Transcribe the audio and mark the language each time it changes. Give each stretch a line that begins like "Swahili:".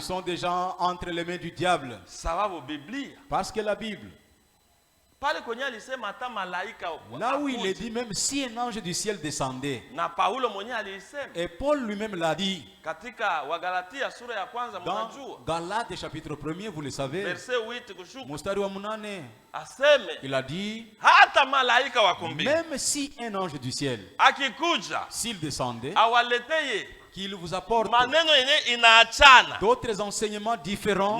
French: sont des gens entre les mains du diable.
Swahili: Sababu Biblia
French: Parce que la Bible,
Swahili: pale kwenye alisema hata malaika
French: là où il
Swahili: akuje.
French: est dit, même si un ange du ciel descendait,
Swahili: Na Paulo mwenyewe alisema
French: et Paul lui-même l'a dit,
Swahili: katika Wagalatia sura ya kwanza,
French: dans
Swahili: mnajua
French: Galates chapitre 1er, vous le savez, verset 8
Swahili: kushuka, mstari wa 8, aseme
French: il a dit,
Swahili: hata malaika wa kumbingu
French: même si un ange du ciel,
Swahili: akikuja
French: s'il descendait,
Swahili: awaleteye
French: qu'il vous apporte
Swahili: maneno yenye inaachana
French: d'autres enseignements différents